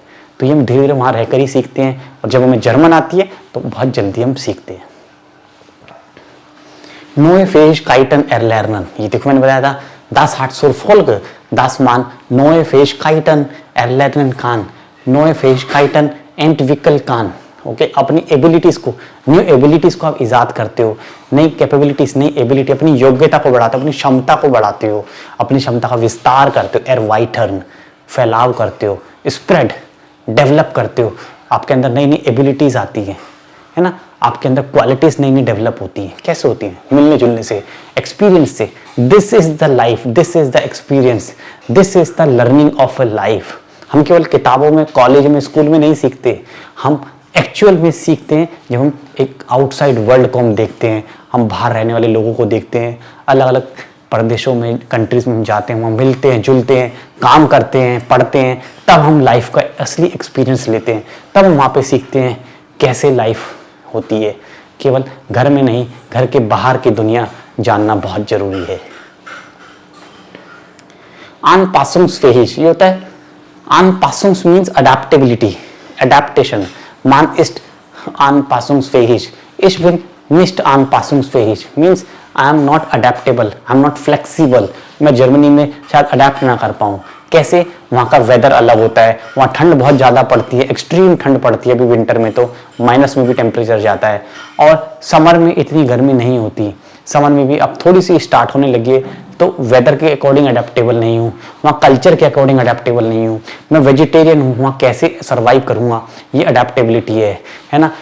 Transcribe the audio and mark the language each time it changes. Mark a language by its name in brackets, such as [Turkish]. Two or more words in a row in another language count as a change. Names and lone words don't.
[Hindi] तो ये हम धीरे धीरे वहाँ रहकर ही सीखते हैं, और जब हमें जर्मन आती है तो बहुत जल्दी हम सीखते हैं। [German] Neue Fähigkeiten erlernen, [Hindi] ये देखो मैंने बताया था [German] das hat zur Folge, dass man neue Fähigkeiten erlernen kann, neue Fähigkeiten entwickeln kann। [Hindi] ओके, अपनी एबिलिटीज को, [English] new abilities [Hindi] को आप इजाद करते हो, नई कैपेबिलिटीज, नई एबिलिटी, अपनी योग्यता को बढ़ाते हो, अपनी क्षमता को बढ़ाते हो, अपनी क्षमता का विस्तार करते हो, erweitern, फैलाव करते हो, स्प्रेड, डेवलप करते हो, आपके अंदर नई नई एबिलिटीज आती है ना, आपके अंदर क्वालिटीज नई नई डेवलप होती हैं। कैसे होती हैं? मिलने जुलने से, एक्सपीरियंस से। [English] this is the life, this is the experience, this is the learning of a life. [Hindi] हम केवल किताबों में, कॉलेज में, स्कूल में नहीं सीखते, हम एक्चुअल में सीखते हैं जब हम एक [English] outside world [Hindi] को हम देखते हैं, हम बाहर रहने वाले लोगों को देखते हैं, अलग अलग प्रदेशों में, कंट्रीज में हम जाते हैं, वहाँ मिलते हैं, जुलते हैं, काम करते हैं, पढ़ते हैं, तब हम लाइफ का असली एक्सपीरियंस लेते हैं, तब हम वहाँ पे सीखते हैं कैसे लाइफ होती है। केवल घर में नहीं, घर के बाहर की दुनिया जानना बहुत जरूरी है। Anpassungsfähig, ये होता है Anpassungs [English] means adaptability, adaptation. [German] Man ist anpassungsfähig, ich bin nicht anpassungsfähig, [English] means I am not adaptable, I am not flexible. [Hindi] मैं जर्मनी में शायद अडेप्ट ना कर पाऊँ। कैसे? वहाँ का वेदर अलग होता है, वहाँ ठंड बहुत ज़्यादा पड़ती है, एक्सट्रीम ठंड पड़ती है, अभी विंटर में तो माइनस में भी टेम्परेचर जाता है, और समर में इतनी गर्मी नहीं होती। समर में भी अब थोड़ी सी स्टार्ट होने लगी है, तो वेदर के अकॉर्डिंग अडेप्टेबल नहीं हूँ, वहाँ कल्चर के अकॉर्डिंग अडेप्टेबल नहीं हूँ, मैं वेजिटेरियन हूँ, वहाँ कैसे सर्वाइव करूँगा, ये अडेप्टेबिलिटी है ना।